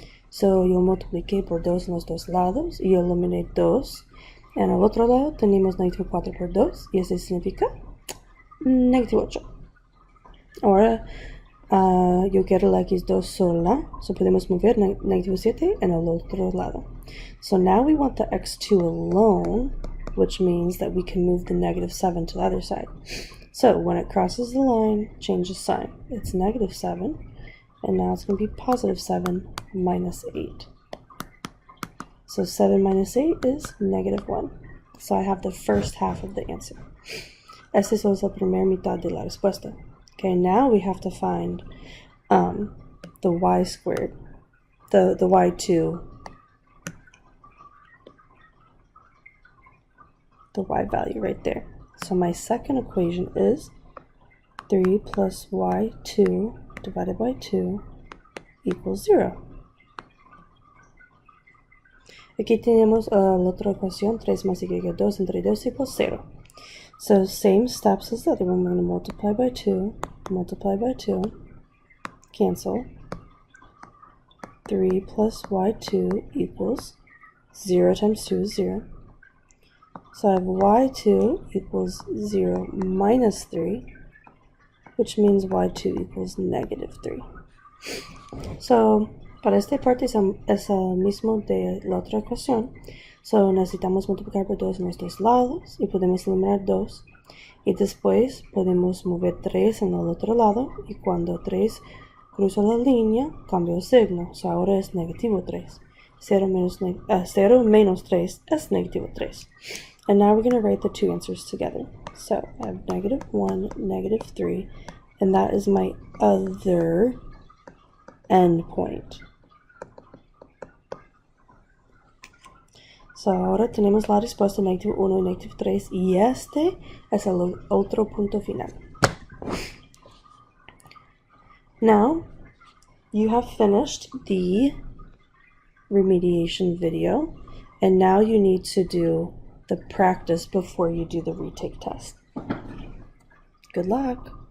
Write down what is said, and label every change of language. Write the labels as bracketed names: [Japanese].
[Spanish] So yo multipliqué por 2 en los dos lados y yo eliminé 2. En el otro lado tenemos -4 por 2 y eso significa -8. Ahora yo quiero la x2 sola, so podemos mover -7 en el otro lado. [English] So now we want the x2 alone, which means that we can move the -7 to the other side. So when it crosses the line, change the sign. It's -7, and now it's going to be +7 minus 8. So 7 minus 8 is -1. So I have the first half of the answer. [Spanish] Esta es la primera mitad de la respuesta. [English] Okay, now we have to find the y squared. the y2, the y value right there. So my second equation is 3 plus y2 divided by 2 equals 0. [Spanish] Aquí tenemos la otra ecuación, 3 más y 2 entre 2 [English] equals 0. So same steps as the other one, we're going to multiply by 2, cancel. 3 plus y2 equals 0 times 2 is 0. So I have y2 equals 0 minus 3, which means y2 equals negative 3. [Spanish] So, para esta parte es el mismo de la otra ecuación. So, necesitamos multiplicar por 2 en los dos lados y podemos eliminar 2. Y después podemos mover 3 en el otro lado y cuando 3 cruza la línea, cambia el signo. So, ahora es negativo 3. 0 menos 3 es negativo 3. [English] And now we're going to write the two answers together. So I have negative 1, negative 3, and that is my other endpoint. [Spanish] So ahora tenemos la respuesta negativo 1 y negativo 3, y este es el otro punto final. [English] Now, you have finished the remediation video, and now you need to do the practice before you do the retake test. Good luck.